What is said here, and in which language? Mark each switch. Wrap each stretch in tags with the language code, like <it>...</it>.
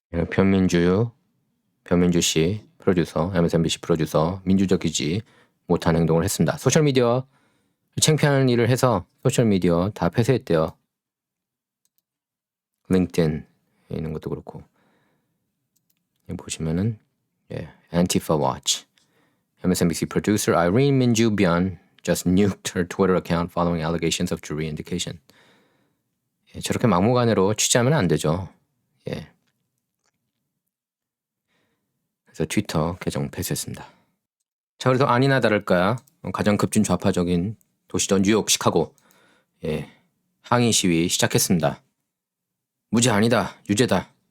<ko>변민주 씨 프로듀서, MSNBC 프로듀서, 민주적이지 못한 행동을 했습니다. 소셜미디어 창피한 일을 해서 소셜미디어 다 폐쇄했대요. 링크드인 있는 것도 그렇고. 보시면은</ko> <en>Antifa Watch, MSNBC producer Irene Minju Byun just nuked her Twitter account following allegations of jury indication.</en> <ko>저렇게 막무가내로 취재하면 안 되죠. 예. 그래서 트위터 계정 폐쇄했습니다. 자, 그래서 아니나 다를까 가장 급진 좌파적인 도시죠. 뉴욕, 시카고. 예. 항의 시위 시작했습니다. 무죄 아니다, 유죄다.</ko>